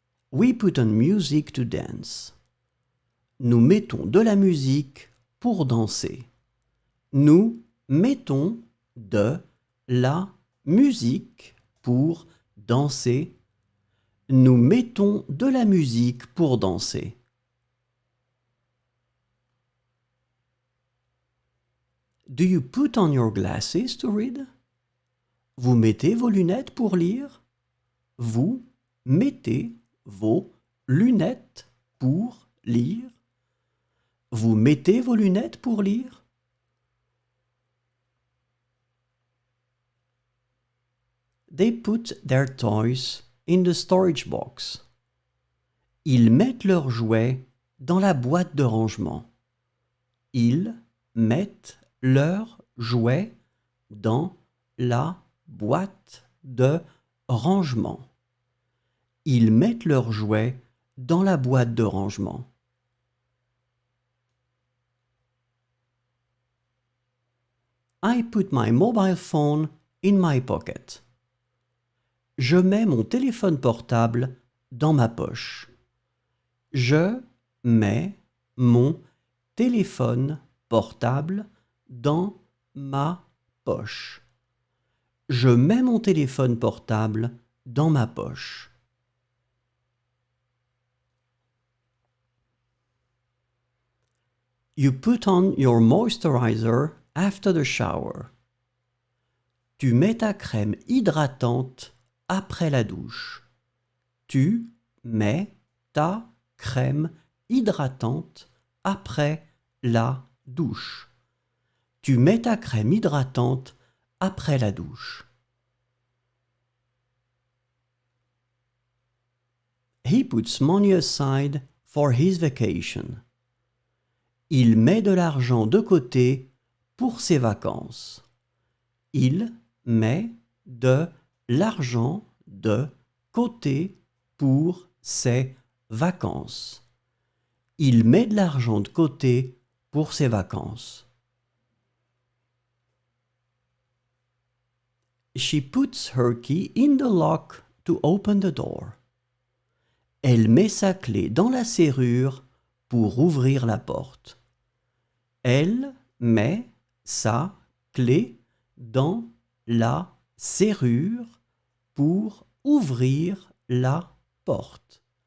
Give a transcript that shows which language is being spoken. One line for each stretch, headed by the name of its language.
English: We put on music to dance.
French: Nous mettons de la musique pour danser. Nous mettons de la musique pour danser. Nous mettons de la musique pour danser.
English: Do you put on your glasses to read?
French: Vous mettez vos lunettes pour lire? Vous mettez vos lunettes pour lire? Vous mettez vos lunettes pour lire?
English: They put their toys in the storage box.
French: Ils mettent leurs jouets dans la boîte de rangement. Ils mettent leurs jouets dans la boîte de rangement. Ils mettent leurs jouets dans la boîte de rangement.
English: I put my mobile phone in my pocket.
French: Je mets mon téléphone portable dans ma poche. Je mets mon téléphone portable dans ma poche. Je mets mon téléphone portable dans ma poche.
English: You put on your moisturizer after the shower.
French: Tu mets ta crème hydratante après la douche. Tu mets ta crème hydratante après la douche. Tu mets ta crème hydratante après la douche.
English: He puts money aside for his vacation.
French: Il met de l'argent de côté pour ses vacances. Il met de l'argent de côté pour ses vacances. Il met de l'argent de côté pour ses vacances.
English: She puts her key in the lock to open the door.
French: Elle met sa clé dans la serrure pour ouvrir la porte. Elle met sa clé dans la serrure pour ouvrir la porte.